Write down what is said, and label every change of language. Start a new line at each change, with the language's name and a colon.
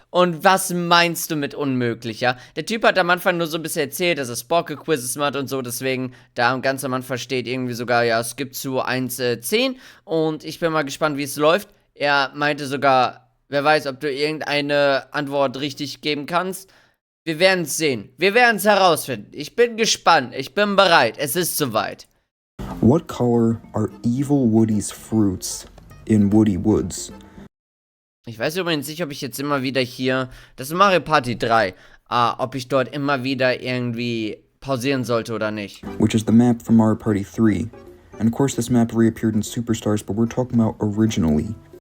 German: Und was meinst du mit unmöglich, ja? Der Typ hat am Anfang nur so ein bisschen erzählt, dass er Sporke-Quizzes macht und so, deswegen, da ganz am Anfang steht irgendwie sogar, ja, es gibt zu 10. Und ich bin mal gespannt, wie es läuft. Er meinte sogar, wer weiß, ob du irgendeine Antwort richtig geben kannst. Wir werden es sehen. Wir werden es herausfinden. Ich bin gespannt. Ich bin bereit. Es ist soweit.
English: What color are Evil Woody's fruits in Woody Woods?
German: Ich weiß übrigens nicht, ob ich jetzt immer wieder hier, das ist Mario Party 3, ob ich dort immer wieder irgendwie pausieren sollte oder nicht.
English: Which is the map from Mario Party 3. And of course this map reappeared in Superstars, but we're talking about originally.